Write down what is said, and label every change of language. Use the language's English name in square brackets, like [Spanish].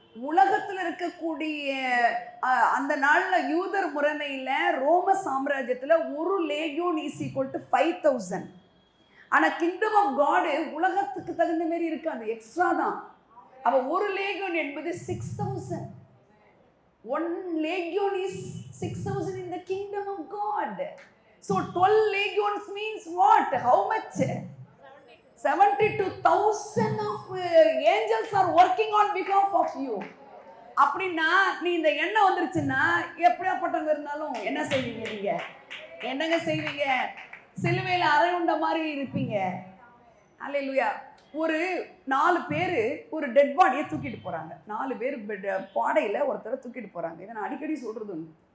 [Tamil] உலகத்தில் இருக்கக்கூடிய அந்த நாள்ல யூதர் முறைமையில ரோம சாம்ராஜ்யத்துல ஒரு லேகியோன் [English] is equal to [Tamil] 5000. ஆனா [English] kingdom of God [Tamil] உலகத்துக்கு தகுந்த மாதிரி இருக்காது, எக்ஸ்ட்ரா தான். அப்ப ஒரு லேகியோன் என்பது 6000. [English] One legion is 6000 in the kingdom of God. So 12 legions means what? How much? 72,000 of angels are working on behalf of you. [Tamil] அப்படின்னா நீ இந்த எண்ணம் வந்துருச்சுன்னா எப்படியாப்பட்டவங்க இருந்தாலும் என்ன செய்வீங்க? நீங்க என்னங்க செய்வீங்க? சிலுவையில் அறையுண்ட மாதிரி இருப்பீங்க. அல்லேலூயா. ஒரு 4 பேர் ஒரு டெட் பாடியை தூக்கிட்டு போறாங்க. 4 பேர் பாடையில ஒருத்தரை தூக்கிட்டு போறாங்க. இதை நான் அடிக்கடி சொல்றது உண்டு.